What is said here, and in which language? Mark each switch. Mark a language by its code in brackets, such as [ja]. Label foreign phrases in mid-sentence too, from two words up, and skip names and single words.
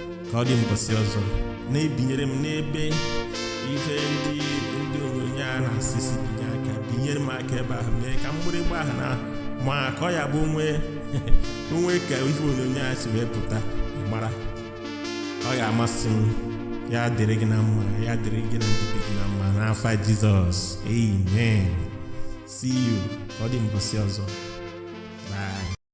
[ig] Ka ọ dị mbọsị ọzọ, na-ebinyere m n'ebe ife ndị, ndị onyonyo a na-asị si binye aka, binyere m aka ebe ahụ, mee ka mgbịrịgba ahụ na ma ka ọ ya bụ onwe, onwe ka ife onyonyo a si wee pụta, ị mara. Ọ ga-amasị m, ya dịrị gị na mma, ya dịrị gị na mbibi gị na mma, n'afa Jizọs. [en] Amen. See you. [ig] Ka ọ dị mbọsị ọzọ. Bye.